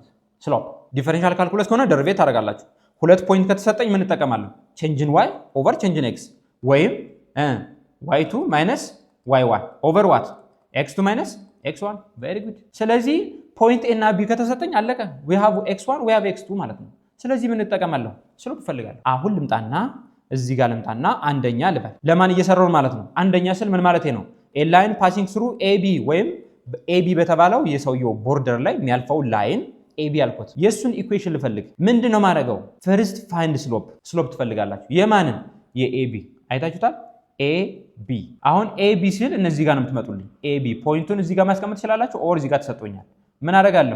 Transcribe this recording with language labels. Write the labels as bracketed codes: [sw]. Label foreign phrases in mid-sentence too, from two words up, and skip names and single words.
[en] slope differential calculus [am] ከሆነ ደርቤት ታደርጋላችሁ። 2 ፖይንት ከተሰጠኝ ምን እጠቀማለሁ? [en] change in y over change in x ወይም y2 minus y1 over what x2 minus x1። very good። [am] ስለዚህ ፖይንት ኤ እና ቢ ከተሰጠኝ አለቀ። [en] we have x1 we have x2 [am] ማለት ነው። ስለዚህ ምን እጠቀማለሁ? ስሎፕ እፈልጋለሁ። አሁን ልምጣና እዚህ ጋር ልምጣና አንደኛ ልበል። ለማን እየሰራው ማለት ነው? አንደኛ ስል ምን ማለት ነው? [en] a line passing through AB [am] ወይም AB በተባለው የሰውየው ቦርደር ላይ የሚያልፈው ላይን AB አልኩት። የሱን ኢኩዌሽን ልፈልግ። ምንድነው ማድረገው? [en] first find slope [am] ትፈልጋላችሁ። የማንን? የAB አይታችሁታል። AB አሁን AB ሲል እነዚህ ጋር ነው የምትመጡልኝ። AB ፖይንቱን እዚህ ጋር ማስቀመጥ ትችላላችሁ ኦር እዚህ ጋር ተሰጥቶኛል። ምን አደርጋለሁ?